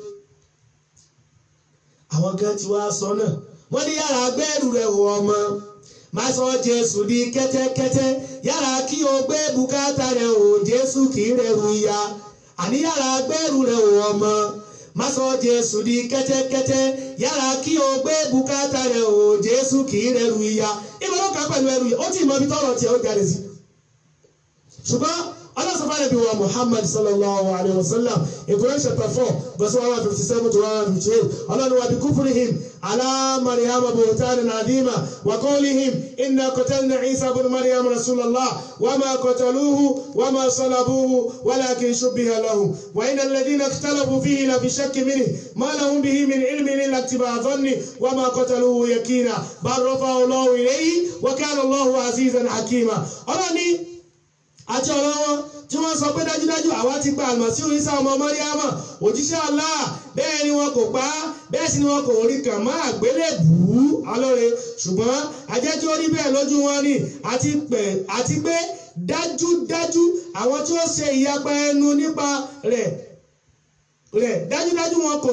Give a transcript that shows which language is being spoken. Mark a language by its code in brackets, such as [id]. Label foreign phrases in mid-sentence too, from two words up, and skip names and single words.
[yo] àwọn kan ti wá sọ náà wọ́n ní yàrá gbẹ́rù rẹ̀ wọ ọmọ má sọ Jésù di kẹ́tẹ́kẹ́tẹ́ yàrá kí o gbé bùkátà rẹ̀ o Jésù kì í rẹrù ìyà àní yàrá gbẹ́rù rẹ̀ wọ ọmọ má sọ Jésù di kẹ́tẹ́kẹ́tẹ́ yàrá kí o gbé bùkátà rẹ̀ o Jésù kì í rẹrù ìyà ìmọ̀lọ́kà pẹ̀lú ẹrù yìí ó ti mọ ibi tọ́rọ̀ tiẹ̀ ó jáde sí ṣùgbọ́n ọlọ́sọ̀fà nàbí wa Muhammad [ar] صلى الله عليه وسلم [en] in Quran chapter 4 verse 157 to 158 [yo] ọlọ́run wa [ar] ب كفرهم على مريم بهتانا عظيما و قولهم إنا قتلنا عيسى ابن مريم رسول الله وما قتلوه وما صلبوه ولكن شبه لهم وإن الذين اختلفوا فيه لفي شك منه ما لهم به من علم إلا اتباع الظن وما قتلوه يقينا بل رفعه الله إليه وكان الله عزيزا حكيما [yo] ọlọ́ni àti ọ̀rọ̀ wọn tí wọ́n sọ pé dájúdájú àwa ti gba Àlmásíhù Ìsá ọmọ Màríámà òjíṣẹ́ Allah bẹ́ẹ̀ ni wọn kò pa á bẹ́ẹ̀ sì ni wọn kò rí kàn má àgbélébùú alóore ṣùgbọ́n ajẹ́ tí ó rí bẹ́ẹ̀ lójú wọn ni àti pé dájúdájú àwọn tí ó ṣe ìyapa ẹnu nípa rẹ̀ dájúdájú